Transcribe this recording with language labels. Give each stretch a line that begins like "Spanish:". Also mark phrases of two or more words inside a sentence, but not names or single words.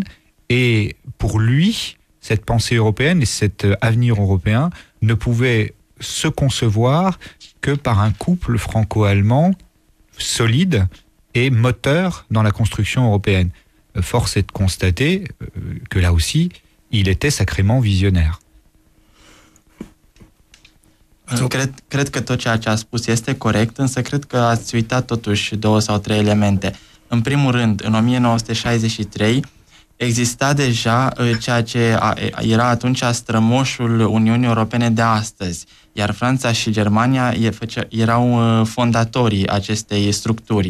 French: Et pour lui, cette pensée européenne et cet avenir européen ne pouvaient se concevoir que par un couple franco-allemand solide et moteur dans la construction européenne. Force est de constater que là aussi, il était sacrément visionnaire.
Romanian: Cred că tot ceea ce a spus este corect, însă cred că ați uitat totuși 2 sau 3 elemente. În primul rând, în 1963 exista deja ceea ce era atunci strămoșul Uniunii Europene de astăzi, iar Franța și Germania erau fondatorii acestei structuri.